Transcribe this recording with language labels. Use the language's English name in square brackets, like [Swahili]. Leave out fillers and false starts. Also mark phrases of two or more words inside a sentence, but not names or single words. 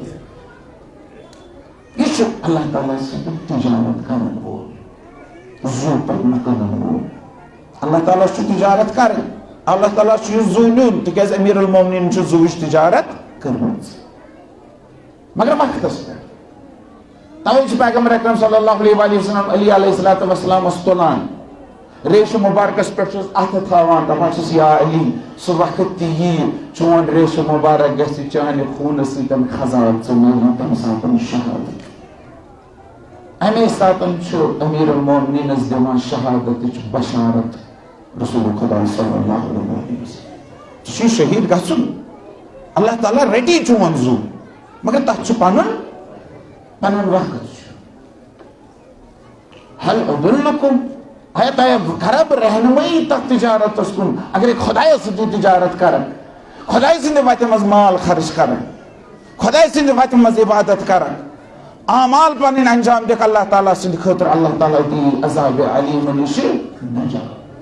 [Kashmiri] یہِ چھُ اللہ تعالیٰ سۭتۍ تجارت کرن وول زُو پنُن کٕنن وول اللہ تعالیٰ چھُ تجارت کرٕنۍ اللہ تعالیٰ چھُ یہِ زُو نیُن تِکیازِ امیر المومنیٖن چھُ زُوٕچ تجارت کٔرمٕژ مگر وقتس پٮ۪ٹھ توے چھُ پیغمبر اکرم [Arabic] صلی اللہ علیہ وآلہ وسلم [Kashmiri] علی علیہ الصلوۃ وسلامس تُلان ریشہِ مُبارکس پٮ۪ٹھ چھُس اَتھٕ تھاوان دپان چھُس یا علی سُہ وقت تہِ یِیہِ چون ریشہِ مُبارک گژھِ چانہِ خوٗنہٕ سۭتۍ خزان ژٕ میلان تمہِ ساتہٕ شہادت امے ساتہٕ چھُ امیر المومنیٖنس دِوان شہادتٕچ بشارت رسول خدا [Arabic] صلی اللہ علیہ وسلم [Kashmiri] ژٕ چھُے شہیٖد گژھُن اللہ تعالیٰ رٔٹی چون زُو مگر تتھ چھُ پنُن وقت چھُ [Arabic] حل ادلکم [Kashmiri] آیا تۄہہِ کرا بہٕ رہنمٲیی تتھ تجارتس کُن اگرے خۄدایس سۭتی تجارت کرن خۄداے سٕنٛدِ وتہِ منٛز مال خرچ کرن خۄداے سٕنٛدِ وتہِ منٛز عبادت کرن اعمال پنٕنۍ انجام دِکھ اللہ تعالیٰ سٕنٛدِ خٲطرٕ اللہ تعالیٰ دِیہِ عذابِ علیٖم نِش نجات